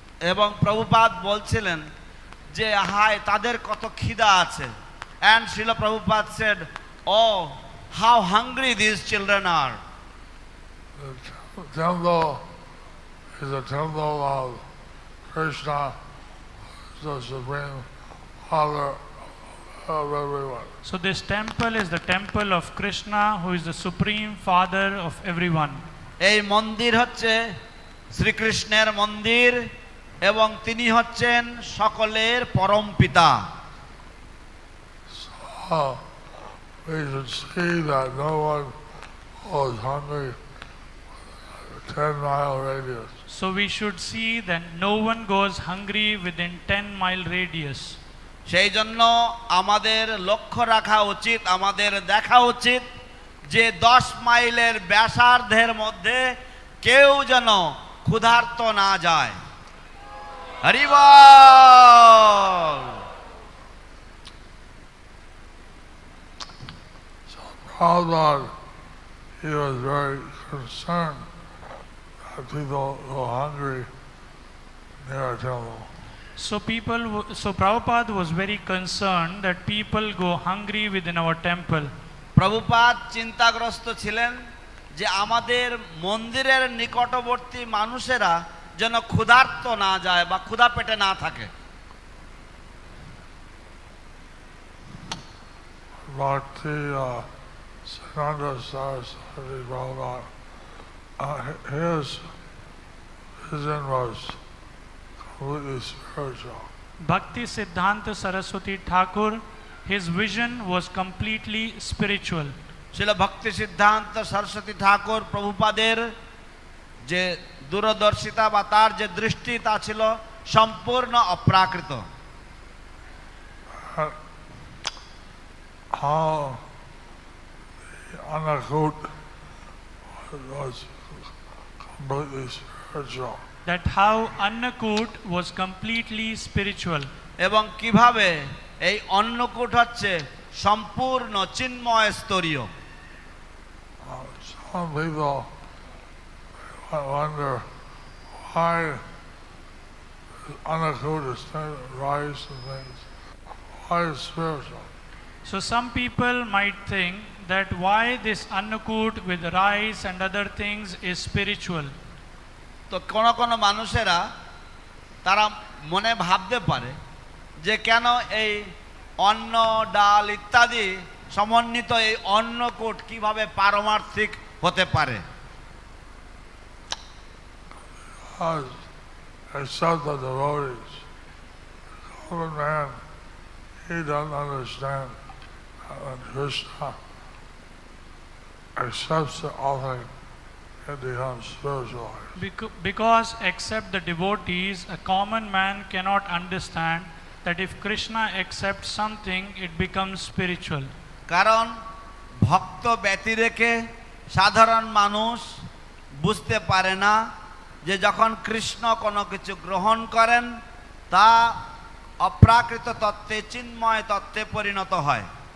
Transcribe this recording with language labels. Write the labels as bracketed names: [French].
[Bangla] এবং প্রভুপাদ বলছিলেন যে হায় তাদের কত খিদা আছে। [English] And Srila Prabhupada said, oh, how hungry these children are. The temple is a temple of Krishna, the Supreme Father of everyone. So this temple is the temple of Krishna, who is the supreme father of everyone. [Bangla] এই মন্দির হচ্ছে শ্রীকৃষ্ণের মন্দির এবং তিনি হচ্ছেন সকলের পরম পিতা। [English] So we should see that no one was hungry within a 10-mile radius. So we should see that no one goes hungry within 10-mile radius. [Bangla] সেই জন্য আমাদের লক্ষ্য রাখা উচিত, আমাদের দেখা উচিত যে 10 মাইলের ব্যাসার্ধের মধ্যে কেউ যেন ক্ষুধার্ত না যায়। হরি বল। [English] So Prabhupada, he was very concerned that people go hungry near a temple. So Prabhupada was very concerned that people go hungry within our temple. [Bangla] Prabhupada চিন্তাগ্রস্ত ছিলেন যে আমাদের মন্দিরের নিকটবর্তী মানুষেরা যেন ক্ষুধার্ত না যায় বা ক্ষুধা পেটে না থাকে। [English] Bhakti Siddhanta Saraswati Prabhupada, his vision was completely spiritual. Bhakti Siddhanta Saraswati Thakur, his vision was completely spiritual. [Bangla] ছিল ভক্তি সিদ্ধান্ত সরস্বতী ঠাকুর প্রভুপাদের যে দূরদর্শিতা বা তার যে দৃষ্টি তা ছিল সম্পূর্ণ অপ্রাকৃত। [English] How the Annakut was completely spiritual. That how Annakut was completely spiritual. [Bangla] এবং কিভাবে এই অন্নকূট হচ্ছে সম্পূর্ণ চিন্ময় স্তরীয়। [English] Some people wonder why Annakut is rice and things. Why is spiritual? So some people might think that why this Annakut with rice and other things is spiritual. [Bangla] তো কোন কোন মানুষেরা তারা মনে ভাবতে পারে যে কেন এই অন্ন ডাল ইত্যাদি সমন্বিত এই অন্নকূট কিভাবে পারমার্থিক হতে পারে। [English] Except the devotees, the common man, he doesn't understand that when Krishna accepts the offering, it becomes spiritualized. Because except the devotees, a common man cannot understand that if Krishna accepts something, it becomes spiritual. [Bangla] কারণ ভক্ত ব্যতিরেকে সাধারণ মানুষ বুঝতে পারে না যে যখন কৃষ্ণ কোনো কিছু গ্রহণ করেন তা অপ্রাকৃত তত্ত্বে চিন্ময় তত্ত্বে পরিণত হয়।